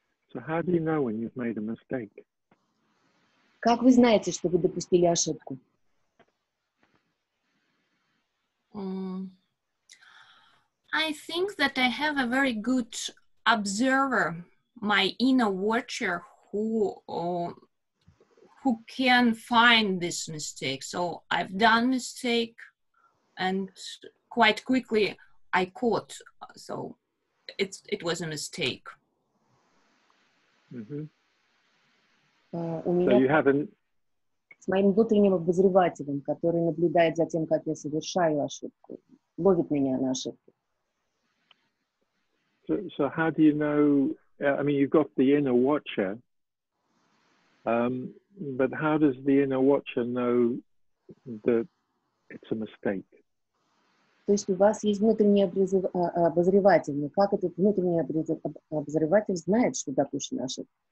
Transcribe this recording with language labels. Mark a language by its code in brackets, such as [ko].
[en] So how do you know when you've made a mistake? [ru] Как вы знаете, что вы допустили ошибку? [en] I think that I have a very good observer, my inner watcher, who can find this mistake. So I've done mistake, and quite quickly I caught. So it was a mistake. [ru] У меня с моим внутренним обозревателем, который наблюдает за тем, как я совершаю ошибку, ловит меня на ошибку. [en] So how do you know? I mean, you've got the inner watcher, but how does the inner watcher know that it's a mistake? [ru] То есть у вас есть внутренний обозреватель, но как этот внутренний обозреватель знает, что допущена ошибка?